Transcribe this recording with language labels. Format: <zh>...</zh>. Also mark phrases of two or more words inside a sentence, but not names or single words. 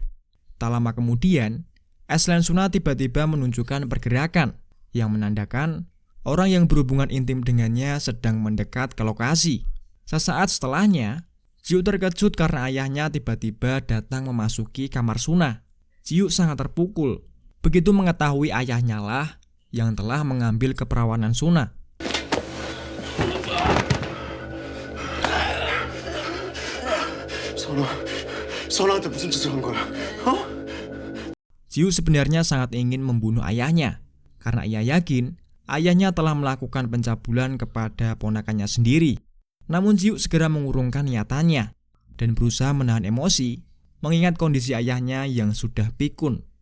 <id>Tak lama kemudian, S-Line Suna tiba-tiba menunjukkan pergerakan yang menandakan orang yang berhubungan intim dengannya sedang mendekat ke lokasi. Sesaat setelahnya, Jiu terkejut karena ayahnya tiba-tiba datang memasuki kamar Suna. Jiu sangat terpukul begitu mengetahui ayahnya lah yang telah mengambil keperawanan Suna.</id> <ko>선아한테 무슨 짓을 한 거야?</ko> <id>Jiu sebenarnya sangat ingin membunuh ayahnya karena ia yakin ayahnya telah melakukan pencabulan kepada ponakannya sendiri. Namun Jiu segera mengurungkan niatannya dan berusaha menahan emosi mengingat kondisi ayahnya yang sudah pikun.</id>